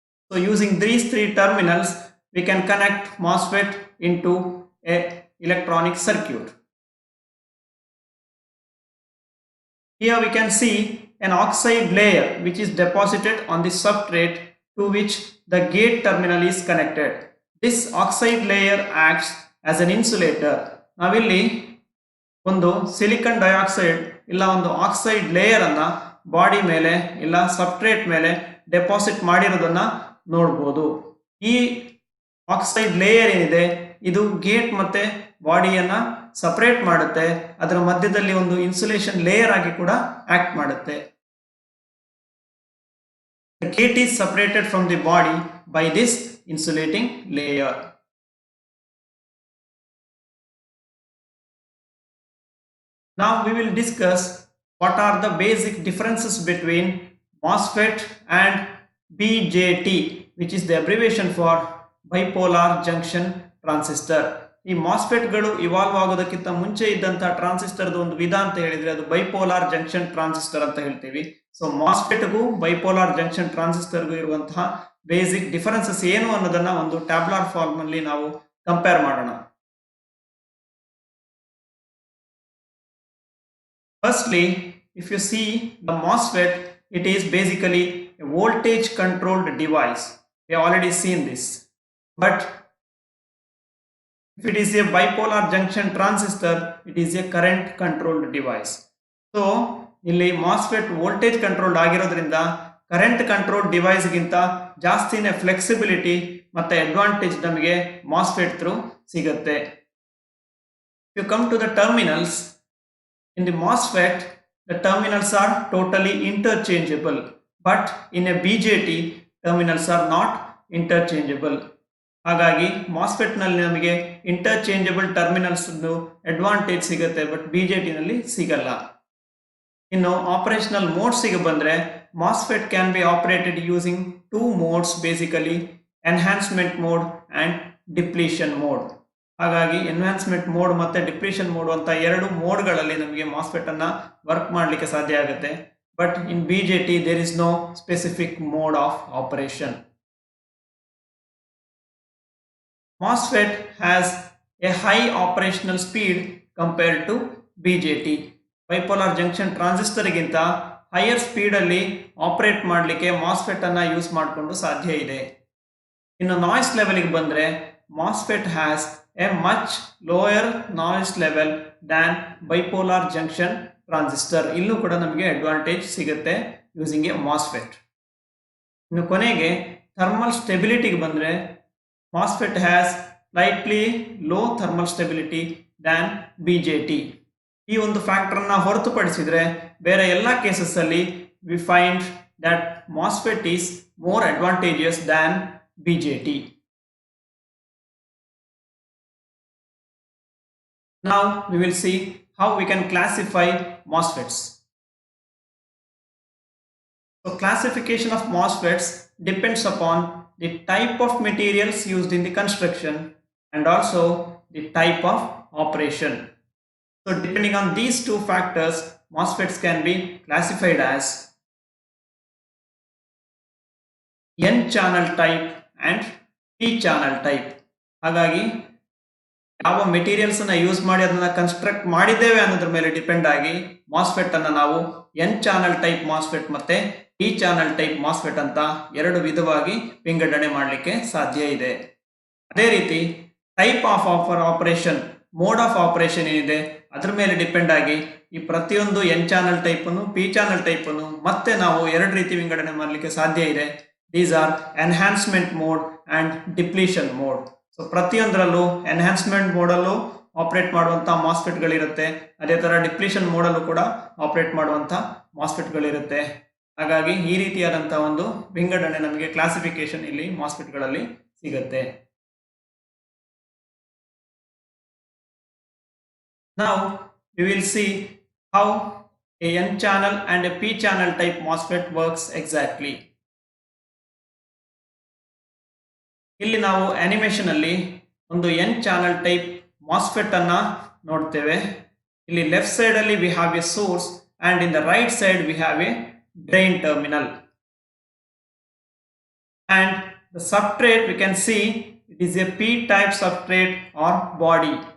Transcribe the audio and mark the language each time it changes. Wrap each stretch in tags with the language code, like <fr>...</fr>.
<en>So using these three terminals we can connect MOSFET into a electronic circuit. Here we can see an oxide layer which is deposited on the substrate to which the gate terminal is connected. This oxide layer acts as an insulator.</en> <kn>ನಾವಿಲ್ಲಿ ಒಂದು silicon dioxide ಇಲ್ಲ ಒಂದು oxide layer ಅನ್ನ body ಮೇಲೆ ಇಲ್ಲ substrate ಮೇಲೆ deposit ಮಾಡಿರೋದನ್ನ ನೋಡಬಹುದು. ಈ ಆಕ್ಸೈಡ್ ಲೇಯರ್ ಏನಿದೆ ಇದು ಗೇಟ್ ಮತ್ತೆ ಬಾಡಿಯನ್ನ ಸಪರೇಟ್ ಮಾಡುತ್ತೆ. ಅದರ ಮಧ್ಯದಲ್ಲಿ ಒಂದು ಇನ್ಸುಲೇಷನ್ ಲೇಯರ್ ಆಗಿ ಕೂಡ ಆಕ್ಟ್ ಮಾಡುತ್ತೆ.</kn> <en>The gate is separated from the body by this insulating layer. Now we will discuss what are the basic differences between MOSFET and BJT, which is the abbreviation for bipolar junction transistor.</en> <kn>ಈ ಮಾಸ್ಫೆಟ್ಗಳು evolve ಆಗೋದಕ್ಕಿಂತ ಮುಂಚೆ ಇದ್ದಂತಹ ಟ್ರಾನ್ಸಿಸ್ಟರ್ದು ಒಂದು ವಿಧ ಅಂತ ಹೇಳಿದ್ರೆ ಅದು bipolar junction transistor ಅಂತ ಹೇಳ್ತೀವಿ. ಸೊ ಮಾಸ್ಫೆಟ್ಗೂ ಬೈಪೋಲಾರ್ ಜಂಕ್ಷನ್ ಟ್ರಾನ್ಸಿಸ್ಟರ್ಗೂ ಇರುವಂತಹ ಬೇಸಿಕ್ ಡಿಫರೆನ್ಸಸ್ ಏನು ಅನ್ನೋದನ್ನ ಒಂದು ಟ್ಯಾಬ್ಲಾರ್ ಫಾರ್ಮ್ ಅಲ್ಲಿ ನಾವು ಕಂಪೇರ್ ಮಾಡೋಣ.</kn> <en>Firstly, if you see the MOSFET, it is basically a voltage controlled device. We have already seen this. But if it is a bipolar junction transistor, it is a current controlled device.</en> <kn>So, ಇಲ್ಲಿ MOSFET voltage controlled ಆಗಿರೋದ್ರಿಂದ current controlled device ಗಿಂತ ಜಾಸ್ತಿನೇ flexibility ಮತ್ತೆ advantage ನಮಗೆ MOSFET through ಸಿಗುತ್ತೆ.</kn> <en>If you come to the terminals, in the MOSFET, the terminals are totally interchangeable, but in a BJT, terminals are not interchangeable.</en> <kn>ಹಾಗಾಗಿ MOSFET ನಲ್ಲಿ ನಮಗೆ interchangeable terminals advantage ಸಿಗುತ್ತೆ, but BJT ನಲ್ಲಿ ಸಿಗಲ್ಲ. ಇನ್ನು operational ಮೋಡ್ಸ್ಗೆ ಬಂದ್ರೆ</kn> <en>MOSFET can be operated using two modes, basically enhancement mode and depletion mode.</en> <kn>ಹಾಗಾಗಿ enhancement mode ಮತ್ತೆ ಡಿಪ್ಲೀಷನ್ ಮೋಡ್ ಅಂತ ಎರಡು ಮೋಡ್ಗಳಲ್ಲಿ ನಮಗೆ MOSFET ಅನ್ನ ವರ್ಕ್ ಮಾಡಲಿಕ್ಕೆ ಸಾಧ್ಯ ಆಗುತ್ತೆ.</kn> <en>But in BJT there is no specific mode of operation. MOSFET has a high operational speed compared to BJT.</en> <kn>Bipolar junction transistor ಗಿಂತ ಹೈಯರ್ ಸ್ಪೀಡ್ ಅಲ್ಲಿ ಆಪರೇಟ್ ಮಾಡಲಿಕ್ಕೆ MOSFET ಅನ್ನ ಯೂಸ್ ಮಾಡಿಕೊಂಡು ಸಾಧ್ಯ ಇದೆ. ಇನ್ನು ನಾಯ್ಸ್ ಲೆವೆಲ್ಗೆ ಬಂದ್ರೆ</kn> <en>MOSFET has a much lower noise level than bipolar junction transistor.</en> <kn>ಇಲ್ಲೂ ಕೂಡ ನಮಗೆ ಅಡ್ವಾಂಟೇಜ್ ಸಿಗುತ್ತೆ</kn> <en>Using a MOSFET.</en> <kn>ಇನ್ನು ಕೊನೆಗೆ ಥರ್ಮಲ್ ಸ್ಟೆಬಿಲಿಟಿಗೆ ಬಂದ್ರೆ</kn> <en>MOSFET has slightly low thermal stability than BJT.</en> <kn>ಈ ಒಂದು ಫ್ಯಾಕ್ಟರ್ ಅನ್ನ ಹೊರತುಪಡಿಸಿದ್ರೆ ಬೇರೆ ಎಲ್ಲ ಕೇಸಸ್ ಅಲ್ಲಿ</kn> <en>we find that MOSFET is more advantageous than BJT. Now we will see how we can classify MOSFETs. So classification of MOSFETs depends upon the type of materials used in the construction and also the type of operation. So depending on these two factors, MOSFETs can be classified as N channel type and P channel type.</en> <kn>ಹಾಗಾಗಿ ಯಾವ materials ಅನ್ನ use ಮಾಡಿ ಅದನ್ನ construct ಮಾಡಿದ್ದೇವೆ ಅನ್ನೋದ್ರ ಮೇಲೆ depend ಆಗಿ MOSFET ಅನ್ನ ನಾವು ಎನ್ ಚಾನಲ್ ಟೈಪ್ ಮಾಸ್ಫೆಟ್ ಮತ್ತೆ ಪಿ ಚಾನಲ್ ಟೈಪ್ ಮಾಸ್ಫೆಟ್ ಅಂತ ಎರಡು ವಿಧವಾಗಿ ವಿಂಗಡಣೆ ಮಾಡಲಿಕ್ಕೆ ಸಾಧ್ಯ ಇದೆ. ಅದೇ ರೀತಿ type of operation, mode of operation ಏನಿದೆ ಅದ್ರ ಮೇಲೆ ಡಿಪೆಂಡ್ ಆಗಿ ಈ ಪ್ರತಿಯೊಂದು ಎನ್ ಚಾನಲ್ ಟೈಪ್ ಅನ್ನು ಪಿ ಚಾನಲ್ ಟೈಪ್ ಅನ್ನು ಮತ್ತೆ ನಾವು ಎರಡು ರೀತಿ ವಿಂಗಡಣೆ ಮಾಡಲಿಕ್ಕೆ ಸಾಧ್ಯ ಇದೆ.</kn> <en>These are enhancement mode and depletion mode.</en> <kn>So ಪ್ರತಿಯೊಂದರಲ್ಲೂ ಎನ್ಹಾನ್ಸ್ಮೆಂಟ್ ಮೋಡಲ್ಲೂ ಆಪರೇಟ್ ಮಾಡುವಂತಹ ಮಾಸ್ಫೆಟ್ಗಳಿರುತ್ತೆ, ಅದೇ ತರ ಡಿಪ್ಲೀಷನ್ ಮೋಡಲ್ಲೂ ಕೂಡ ಆಪರೇಟ್ ಮಾಡುವಂತಹ ಮಾಸ್ಫೆಟ್ಗಳಿರುತ್ತೆ. ಹಾಗಾಗಿ ಈ ರೀತಿಯಾದಂತಹ ಒಂದು ವಿಂಗಡಣೆ ನಮಗೆ ಕ್ಲಾಸಿಫಿಕೇಶನ್ ಇಲ್ಲಿ ಮಾಸ್ಫೆಟ್ಗಳಲ್ಲಿ ಸಿಗುತ್ತೆ.</kn> <en>Now we will see how a N channel and a P channel type MOSFET works exactly.</en> <kn>ಇಲ್ಲಿ ನಾವು ಅನಿಮೇಷನ್ ಅಲ್ಲಿ ಒಂದು ಎನ್ ಚಾನಲ್ ಟೈಪ್ ಮಾಸ್ಫೆಟ್ ಅನ್ನ ನೋಡ್ತೇವೆ. ಇಲ್ಲಿ ಲೆಫ್ಟ್ ಸೈಡ್ ಅಲ್ಲಿ</kn> <en>We have a source and in the right side we have a drain terminal and the substrate we can see it is a P type substrate or body.</en>